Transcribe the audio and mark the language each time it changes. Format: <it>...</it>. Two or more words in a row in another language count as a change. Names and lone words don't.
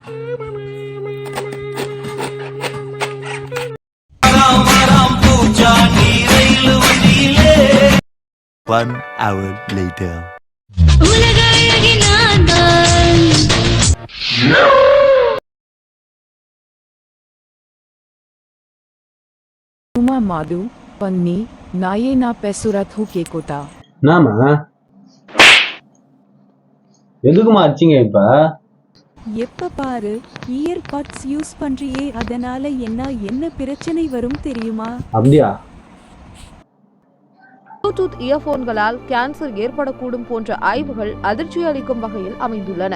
<en>1 hour later. माधु पन्नी नाये ना पेसुरत हूँ के कोटा</en> <ta>நாம எதுக்குமா அடிச்சிங்க இப்ப? எப்ப பாரு</ta> <en>earbuds use</en> <ta>பண்றியே, அதனால என்ன பிரச்சனை வரும் தெரியுமா? அப்படியா? ப்ளூடூத் இயர்போன்களால் கேன்சர் ஏற்படக்கூடும் போன்ற ஆய்வுகள் அதிர்ச்சி அளிக்கும் வகையில் அமைந்துள்ளன.</ta>